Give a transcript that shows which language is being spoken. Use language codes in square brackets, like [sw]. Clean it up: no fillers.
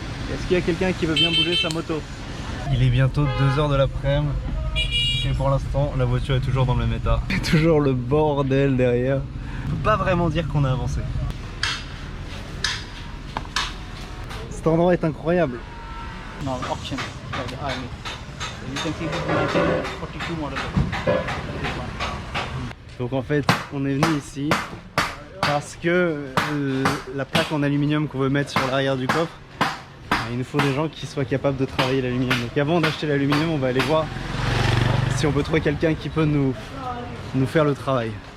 [fr] Est-ce qu'il y a quelqu'un qui veut bien bouger sa moto? Il est bientôt 2h de l'après-midi. Et pour l'instant, la voiture est toujours dans le même état. Toujours le bordel derrière. On peut pas vraiment dire qu'on a avancé. Cet endroit est incroyable. [en] Now auction by the army. You can see this is 1942 model. This one. [fr] Donc en fait, on est venu ici parce que la plaque en aluminium qu'on veut mettre sur l'arrière du coffre, il nous faut des gens qui soient capables de travailler l'aluminium. Donc avant d'acheter l'aluminium, on va aller voir si on peut trouver quelqu'un qui peut nous faire le travail.